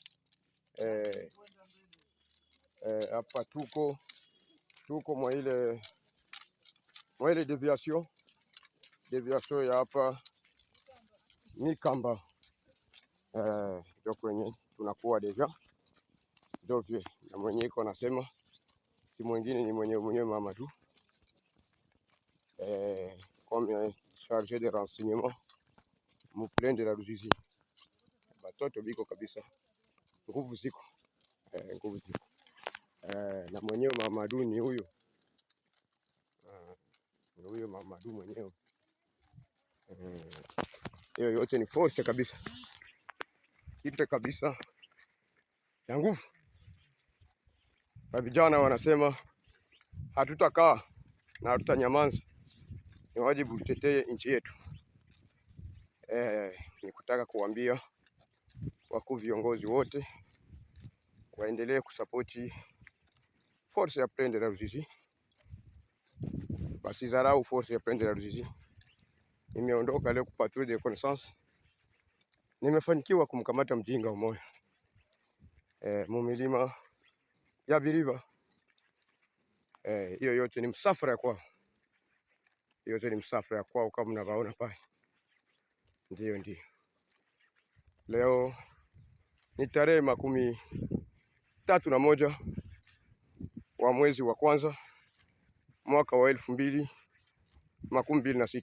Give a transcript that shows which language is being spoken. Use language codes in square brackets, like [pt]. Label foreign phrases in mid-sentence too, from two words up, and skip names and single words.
[sw] Hapa tuko mwa ile deviation ya hapa Mikamba, ndio kwenye tunakuwa deja ndio na mwenye iko nasema si mwingine ni mwenyewe mama tu [fr] comme chargé de renseignement [sw] mu Plaine de la Ruzizi. Batoto biko kabisa, nguvu ziko na mwenyewe Mamadu ni huyo, Mamadu mwenyewe. Hiyo yote ni force kabisa, kitu kabisa ya nguvu. Na vijana wanasema hatutakaa na hatutanyamaza, ni wajibu tutetee nchi yetu. Ni kutaka kuambia wakuu viongozi wote waendelee kusapoti force ya Plaine de la Ruzizi, basi zarau force ya Plaine de la Ruzizi. Nimeondoka leo [fr] kupatrouille de reconnaissance, [sw] nimefanikiwa kumkamata mjinga umoja mumilima ya Biliba. Hiyo yote ni msafara kwao, yote ni msafara kwao kama mnavaona pale. Ndio leo ni tarehe 31 wa mwezi wa kwanza mwaka wa 2026.